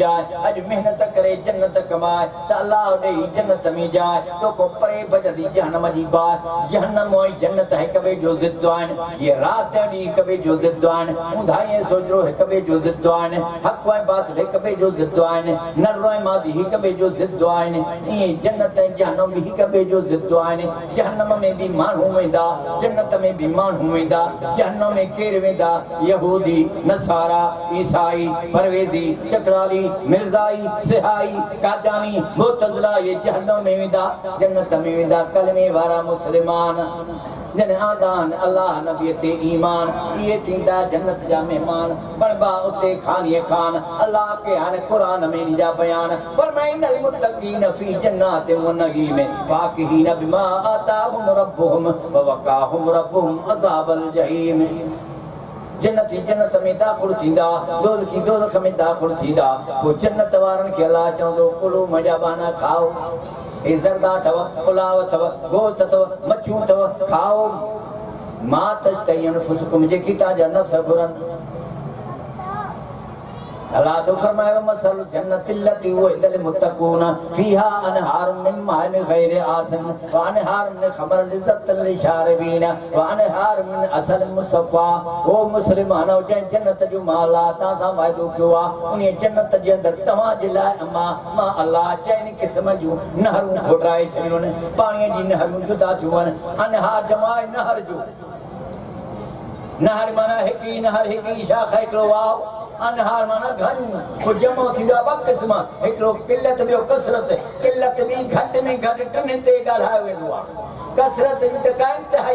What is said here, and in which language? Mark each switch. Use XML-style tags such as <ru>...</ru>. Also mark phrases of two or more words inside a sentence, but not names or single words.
<sd>जाइ अॼु महिनत करे जन्नत कमाए त अलाह ॾेई जन्नत में जाइ तोखो परे भॼंदी जहनम जी बाहि जहनम ऐं जन्नत हिक ॿिए जो ज़िद आहिनि जीअं राति ॾींहुं हिक ॿिए जो ज़िद आहिनि ऊंधाई ऐं सोजरो हिक ॿिए जो ज़िद आहिनि हक़ ऐं बातिल हिक ॿिए जो ज़िद आहिनि नर ऐं मादी हिक ॿिए जो ज़िद आहिनि ईअं जन्नत ऐं जहनम बि हिक ॿिए जो ज़िद आहिनि जहनम में बि माण्हू वेंदा जन्नत में बि माण्हू वेंदा जहन्नम में केर वेंदा यहूदी नसारा ईसाई परवेदी चकराली मिर्जाई सिहाई कादियानी मुतज़िला ये जहन्नम में वेंदा जन्नत में वेंदा कलमे वारा मुस्लिमान जन आदान अल्लाह नबी ते ईमान ये थींदा जन्नत जा मेहमान बनबा उते खानिए खान अल्लाह के हन कुरान में जा बयान फरमाइनल</sd> <ar>المتقين في جنات ونعيم فاكهين بما آتاهم ربهم ووقاهم ربهم عذاب الجحيم</ar> <sd>जन्नती जन्नत में दाखिल थींदा दोज़खी दोज़ख में दाखिल थींदा वो जन्नत वारन के अल्लाह चवंदो कुलू मजा बाना खाओ ए ज़रदा थव पुलाव थव गोश्त थव मच्छू थव खाओ</sd> <ar>ما تشتهي أنفسكم</ar> <sd>जेकी तव्हांजा नफ़्स घुरनि अल्लाह तो फरमाया</sd> <ar>مثل الجنة التي وعد المتقون فيها أنهار من ماء غير آسن وأنهار من خمر لذة للشاربين وأنهار من عسل مصفى</ar> <sd>ओ मुस्लिमानो जै जन्नत जो माला ता सा वायदो कयो आ उन जन्नत जे अंदर तव्हां जे लाइ अमा मां अल्लाह चइनी क़िस्म जूं नहरूं घोटाए छॾियूं आहिनि पाणीअ जी नहरूं जुदा थियूं आहिनि अनहार जमाए नहर जो नहर माना हिकु नहर हिकु शाखा हिकिड़ो वाव अनहार माना घणियूं को जमो थींदो आहे ॿ क़िस्म हिकिड़ो किलत ॿियो कसरत किलत बि घटि में घटि टिनि ते ॻाल्हायो वेंदो आहे कसरत जी त का इंतिहाई</sd>